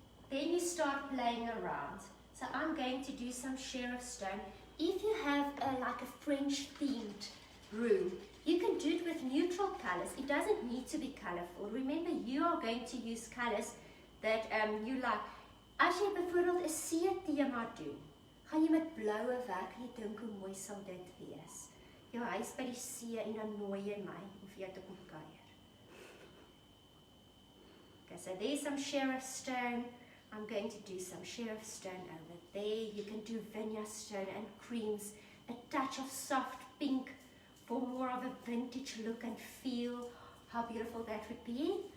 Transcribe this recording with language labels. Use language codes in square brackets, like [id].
[en] Then you start playing around. So I'm going to do some sheriff stone if you have like a French themed room, you can do it with neutral colors. It doesn't need to be colorful. Remember, you are going to use colors that you like. [af] As jy byvoorbeeld 'n see tema doen, gaan jy met bloue werk en jy dink hoe mooi sal dit wees. Jou huis by die see en dan nooi jy my om vir jou te kom kuier. [en] Okay, so there's some sheriff stone. I'm going to do some sheriff stone over there. You can do vineyard stone and creams, a touch of soft pink for more of a vintage look and feel. How beautiful that would be.